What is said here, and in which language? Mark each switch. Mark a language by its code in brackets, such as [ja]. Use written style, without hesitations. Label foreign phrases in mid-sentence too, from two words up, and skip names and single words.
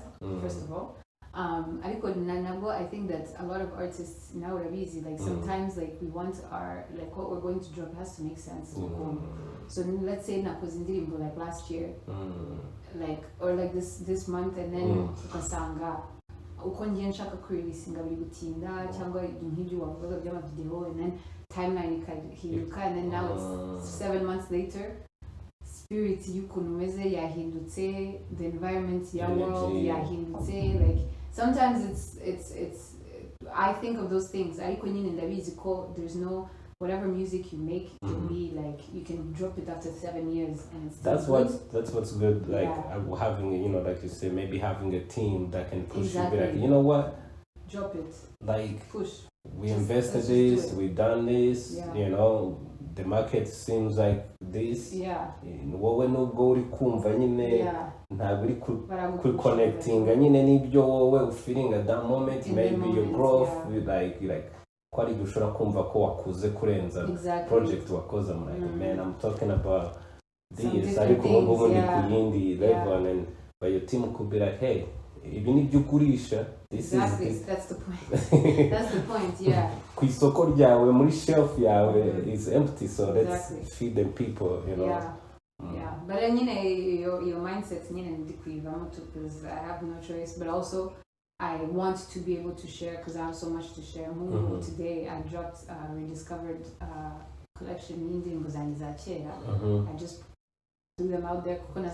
[en] First of all, I think that a lot of artists now are busy. Like sometimes, like we want our like what we're going to drop has to make sense. So let's say nakozindirimbo like last year, like or like this month, and then [rw] ukasanga uko ngiye nshaka kureleasinga biri gutinda cyangwa nk'ibyo wavugaga by'amavideo, [en] and then timeline ikahinduka, and then now it's 7 months later, spirit [rw] y'ukuntu umeze yahindutse, [en] the environment [rw] ya world yahindutse. [en] Like sometimes it's I think of those things [rw] ariko nyine ndabizi ko [en] there's no whatever music you make can be like you can drop it after 7 years and it's that's what's good, like having, you know, like you say, maybe having a team that can push you, be like, you know what, drop it, like push, we invested this, we done this, you know, the market seems like this, [rw] wowe nubwo uri kumva nyine ntabwo uri kuri connecting nyine n'ibyo wowe ufeeling [en] at that moment, maybe your growth like [rw] kwari gushora kumva ko wakuze kurenza project wakoze. [en] I'm like, man, I'm talking about this, [rw] ariko ubu ndi ku yindi level, [en] and but your team could be like, [rw] hey, ibi ni byo ugurisha, [en] this is that's the point. That's the point, [rw] ku isoko ryawe muri shelf yawe [en] is empty, so let's feed the people, you know. But then your mindset because I have no choice, but also I want to be able to share because I have so much to share. Today I dropped rediscovered collection in I just threw them out there.